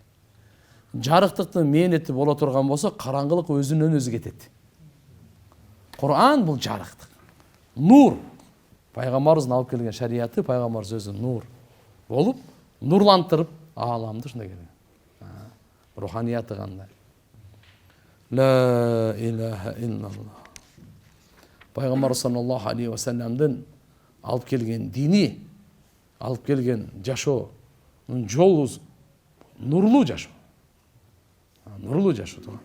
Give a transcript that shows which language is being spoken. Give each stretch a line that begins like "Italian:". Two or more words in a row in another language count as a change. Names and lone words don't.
Kyrgyz: Жарыктыктын мээнети боло турган болсо, караңгылык өзүнөн өзү кетет. Кур'ан бул жарыктык. Нур. Пайгамбарыбыздын алып келген шариаты, пайгамбарыбыз өзү нур болуп, нурлантырып ааламды ушундай келген. Руханияты кандай?
Arabic: لا إله إلا الله.
Kyrgyz: Пайгамбар
Arabic: صلى الله عليه وسلم
Kyrgyz: алып келген дини, алып келген жашоонун жолу нурлуу жашоо. Нурлуу жашоо.